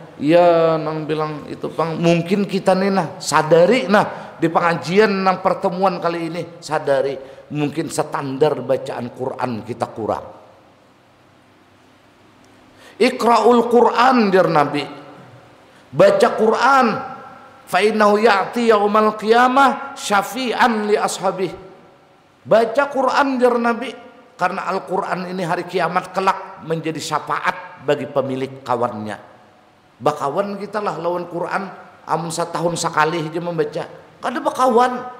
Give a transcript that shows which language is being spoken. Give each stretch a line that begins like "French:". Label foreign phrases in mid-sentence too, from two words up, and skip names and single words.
Banjar: Ya nang bilang itu pang mungkin kita nih nah sadari nah di pengajian nang pertemuan kali ini sadari mungkin standar bacaan Quran kita kurang.
Arabic: اقرؤوا القرآن
Banjar: jar Nabi, baca Quran
Arabic: فإنه يأتي يوم القيامة شفيعا لأصحابه.
Banjar: Baca Quran jar Nabi karena Al-Quran ini hari kiamat kelak menjadi syafaat bagi pemilik kawannya. Bakawan kita lah lawan Quran, amun setahun sekali aja membaca. Kada bakawan.